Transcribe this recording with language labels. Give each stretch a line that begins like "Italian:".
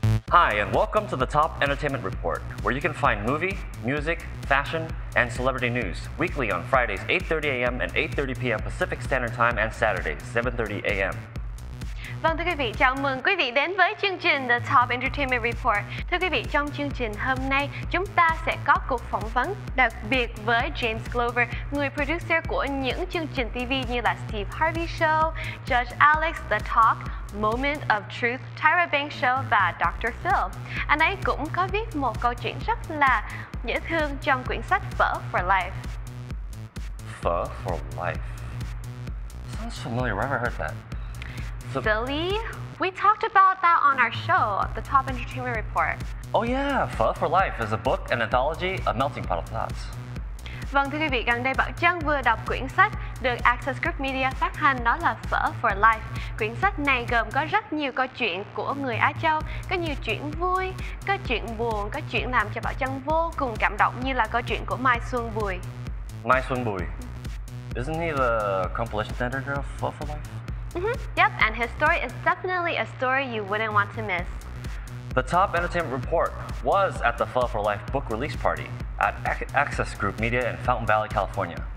English: Hi, and welcome to the Top Entertainment Report, where you can find movie, music, fashion, and celebrity news weekly on Fridays 8:30 a.m. and 8:30 p.m. Pacific Standard Time and Saturdays 7:30 a.m.
Vietnamese: Vâng, thưa quý vị, chào mừng quý vị đến với chương trình The Top Entertainment Report. Thưa quý vị, trong chương trình hôm nay, chúng ta sẽ có cuộc phỏng vấn đặc biệt với James Glover, người producer của những chương trình TV như là Steve Harvey Show, Judge Alex, The Talk, Moment of Truth, Tyra Banks Show và Dr. Phil. Anh ấy cũng có viết một câu chuyện rất là dễ thương trong quyển sách Phở for Life.
English: Phở for Life. Sounds familiar. Where have I heard that? Silly? We talked about that on our show, The Top Entertainment Report. Oh yeah, Phở for Life is a book, an anthology, a melting pot of thoughts.
Vietnamese: Vâng, thưa quý vị, gần đây Bảo Trân vừa đọc quyển sách được Access Group Media phát hành, đó là Phở for Life. Quyển sách này gồm có rất nhiều câu chuyện của người Á Châu, có nhiều chuyện vui, có chuyện buồn, có chuyện làm cho Bảo Trân vô cùng cảm động như là câu chuyện của Mai Xuân Bùi. Mai Xuân Bùi.
English: Isn't he the compilation editor of Phở for Life? Yep, and his story is definitely a story you wouldn't want to miss. The Top Entertainment Report was at the Phở for Life book release party at Access Group Media in Fountain Valley, California.